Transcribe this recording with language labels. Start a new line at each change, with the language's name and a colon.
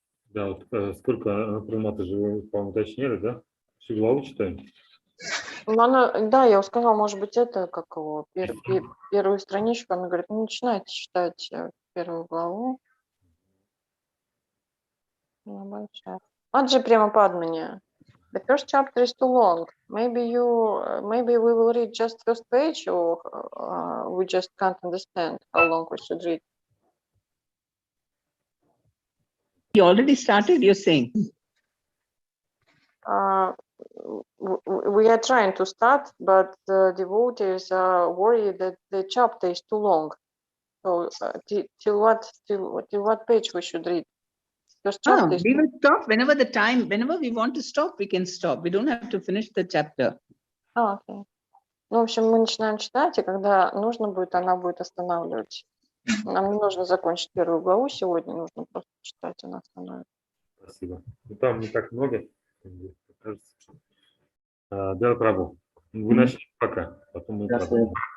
Russian: Да, вот сколько формата же вы, по-моему, уточнили, да? Всю главу читаем? Ну, она, да, я сказала, может быть, это как его, первую страничку. Она говорит, ну, начинайте читать первую главу. Она большая. Вот же прямо Падмини.
English: The first chapter is too long. Maybe we will read just first page, or we just can't understand how long we should read. You already started, you're saying? We are trying to start, but the devotees are worried that the chapter is too long. So till what page we should read? First chapter We will stop whenever we want to stop, we can stop. We don't have to finish the chapter.
Russian: Окей. Ну, в общем, мы начинаем читать, и когда нужно будет, она будет останавливать. Нам не нужно закончить первую главу сегодня, нужно просто читать, она остановит. Спасибо. Ну, там не так много, кажется. Да, Прабу. Вы начнете пока, потом мы продолжим.